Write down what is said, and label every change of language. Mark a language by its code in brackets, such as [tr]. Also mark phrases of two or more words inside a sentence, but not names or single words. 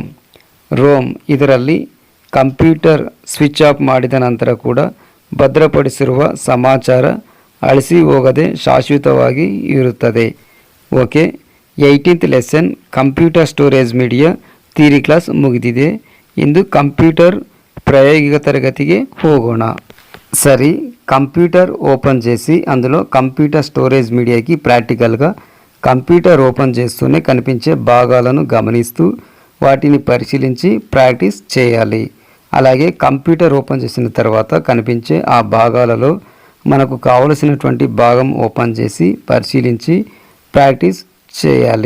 [kn] ರೋಮ್ ಇದರಲ್ಲಿ ಕಂಪ್ಯೂಟರ್ ಸ್ವಿಚ್ ಆಫ್ ಮಾಡಿದ ನಂತರ ಕೂಡ ಭದ್ರಪಡಿಸಿರುವ ಸಮಾಚಾರ ಅಳಿಸಿ ಹೋಗದೆ ಶಾಶ್ವತವಾಗಿ ಇರುತ್ತದೆ. [en] OK, 18th lesson computer storage media theory class ಮುಗಿದಿದೆ. [kn] ಇಂದು ಕಂಪ್ಯೂಟರ್ [te] ప్రాయోగిక తరగతికి [kn] ಹೋಗೋಣ. [te] సరే, [en] computer open [te] చేసి అందులో [en] computer storage media [te] ప్రాక్టికల్గా [en] computer open [te] చేస్తూనే కనిపించే భాగాలను గమనిస్తూ వాటిని పరిశీలించి ప్రాక్టీస్ చేయాలి. అలాగే [en] computer open [te] చేసిన తర్వాత కనిపించే ఆ భాగాలలో మనకు కావలసినటువంటి భాగం ఓపెన్ చేసి పరిశీలించి ప్రాక్టీస్ చేయాలి.